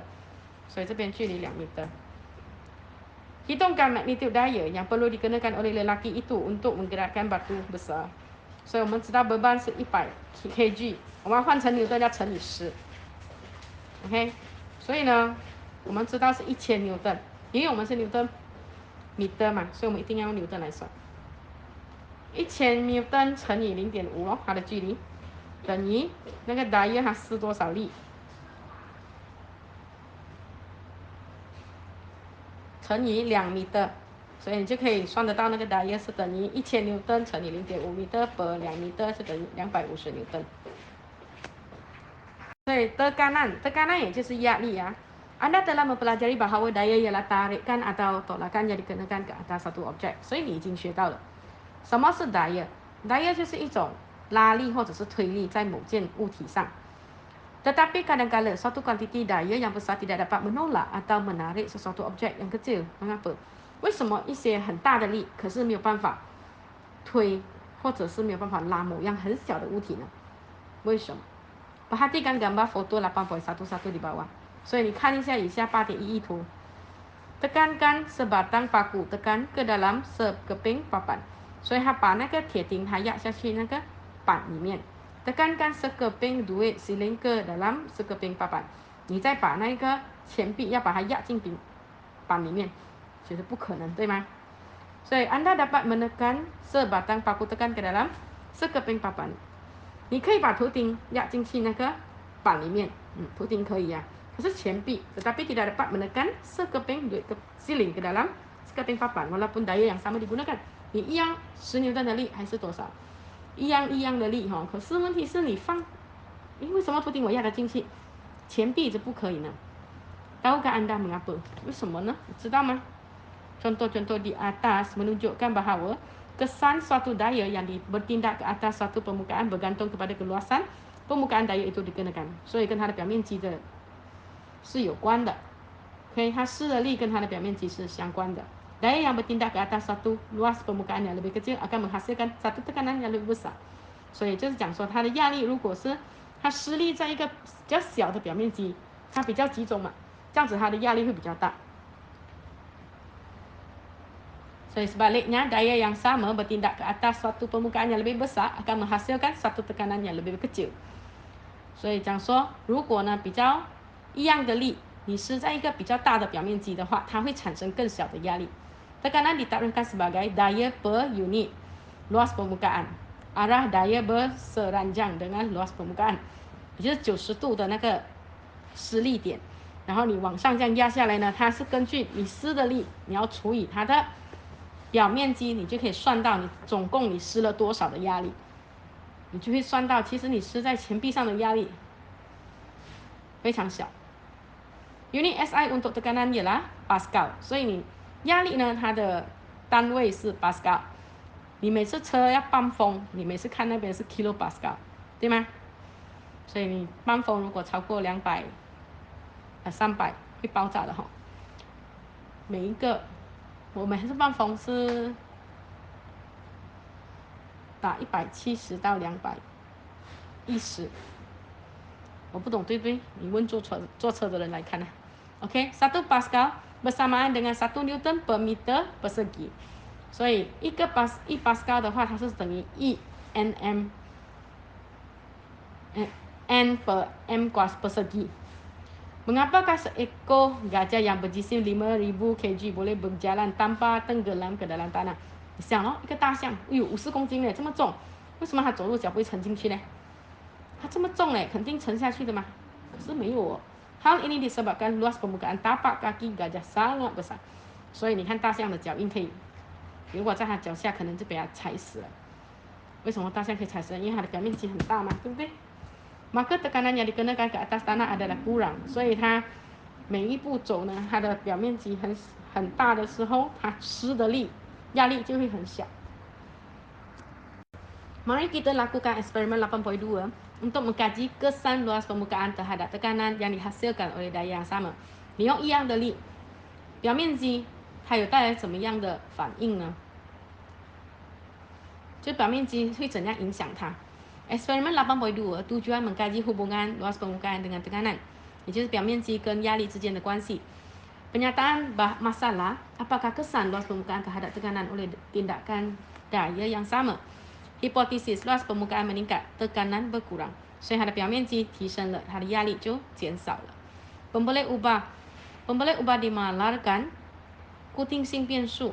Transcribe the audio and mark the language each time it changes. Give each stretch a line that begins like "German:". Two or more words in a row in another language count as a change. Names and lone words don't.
Chinese: 所以这边距离2 meter。
Malay: Hitungkan magnitude daya yang perlu dikenakan oleh lelaki itu untuk menggerakkan batu besar。
Chinese: 所以我们知道 beban 是100 kg， 我们要换成牛顿要乘以10。OK， 所以呢，我们知道是1000牛顿，因为我们是牛顿 meter 嘛，所以我们一定要用牛顿来算。1000牛顿乘以 0.5 哦，它的距离等于那个 daya 它施多少力？乘以2米的，所以你就可以算得到那个 daya 是等于1000牛顿乘以 0.5 米的 per 2米的是等于250牛顿。所以 tekanan 也就是压力啊。
Malay: Anda telah mempelajari bahawa daya ialah tarikan atau tolakan yang dikenakan ke atas satu objek，
Chinese: 所以你已经学到了什么是 daya。daya 就是一种拉力或者是推力在某件物体上。
Malay: Tetapi kadang-kala suatu kuantiti daya yang besar tidak dapat menolak atau menarik sesuatu objek yang kecil. Mengapa？
Chinese: 为什么一些很大的力，可是没有办法推，或者是没有办法拉某样很小的物体呢？为什么？
Malay: Perhatikan gambar foto 8.11 di bawah。
Chinese: 所以你看一下以下8.11 图。
Malay: Tekankan sebatang paku， tekan ke dalam sekeping papan。
Chinese: 所以他把那个铁钉它压下去那个板里面。
Malay: Tekankan sekeping duit siling ke dalam sekeping papan。
Chinese: 你再把那个钱币要把它压进板里面，觉得不可能，对吗？所以
Malay: Anda dapat menekan sebatang paku tekan ke dalam sekeping papan。
Chinese: 你可以把图钉压进去那个板里面，图钉可以啊。是钱币,
Malay: tetapi tidak dapat menekan sekeping duit siling ke dalam sekeping papan walaupun daya yang sama digunakan.
Chinese: 你一样10牛顿的力还是多少？一样的力哈，可是问题是你放，为什么不定我压得进去？钱币就不可以呢？
Malay: Tahukah anda mengapa?
Chinese: 为什么呢？知道吗？
Malay: Contoh-contoh di atas menunjukkan bahawa kesan suatu daya yang bertindak ke atas suatu permukaan bergantung kepada keluasan permukaan daya itu dikenakan，
Chinese: 所以跟它的表面积的是有关的。OK， 它施的力跟它的表面积是相关的。
Malay: Daya yang bertindak ke atas suatu luas permukaan yang lebih kecil akan menghasilkan satu tekanan yang lebih besar。
Chinese: 所以就是讲说，它的压力如果是它施力在一个比较小的表面积，它比较集中嘛，这样子它的压力会比较大。
Malay: 所以 sebaliknya daya yang sama bertindak ke atas suatu permukaan yang lebih besar akan menghasilkan satu tekanan yang lebih kecil。
Chinese: 所以讲说，如果呢比较一样的力，你施在一个比较大的表面积的话，它会产生更小的压力。Tekanan
Malay: ditaklukkan sebagai daya per unit luas permukaan， arah daya berseranjang dengan luas permukaan，
Chinese: 也就是90度的那个施力点，然后你往上这样压下来呢，它是根据你施的力，你要除以它的表面积，你就可以算到你总共你施了多少的压力，你就会算到其实你施在钱币上的压力非常小。
Malay: Unit SI untuk tekanan ialah Pascal，
Chinese: 所以你压力呢，它的单位是 Pascal。你每次车要半风，你每次看那边是 Kilo Pascal， 对吗？所以你半风如果超过200、300会爆炸的哈。每一个我们还是半风是打170到210，我不懂对不对？你问坐车的人来看啊。
Malay: OK， 1 Pascal bersamaan dengan 1 Newton per meter persegi。
Chinese: 所以1 Pascal 的话，它是等于1 Nm N
Malay: per M persegi。Mengapakah seekor gajah yang berjisim 5000 kg boleh berjalan tanpa tenggelam ke dalam tanah？
Chinese: 你想哦，一个大象，哎呦，50公斤嘞，这么重，为什么它走路脚不会沉进去呢？它这么重嘞，肯定沉下去的嘛。可是没有哦。
Malay: Hal ini disebabkan luas permukaan tapak kaki gajah sangat besar。
Chinese: 所以你看大象的脚印可以，如果在它脚下，可能就被它踩死了。为什么大象可以踩死？因为它的表面积很大嘛，对不对 ？
Malay: Maka tekanan yang dikenakan ke atas tanah adalah kurang，
Chinese: 所以它每一步走呢，它的表面积很大的时候，它施的力压力就会很小。
Malay: Mari kita lakukan eksperimen 8.2 untuk mengkaji kesan luas permukaan terhadap tekanan yang dihasilkan oleh daya yang sama。
Chinese: 你用一样的力，表面积它有带来怎么样的反应呢？就表面积会怎样影响它
Malay: ？Eksperimen 8.2 tujuan mengkaji hubungan luas permukaan dengan tekanan，
Chinese: 也就是表面积跟压力之间的关系。
Malay: Penyataan masalah apakah kesan luas permukaan terhadap tekanan oleh tindakan daya yang sama。Hipotesis luas permukaan meningkat， tekanan berkurang，
Chinese: 所以它的表面积提升了，它的压力就减少了。
Malay: Pemboleh ubah dimalarkan kuting
Chinese: 性变数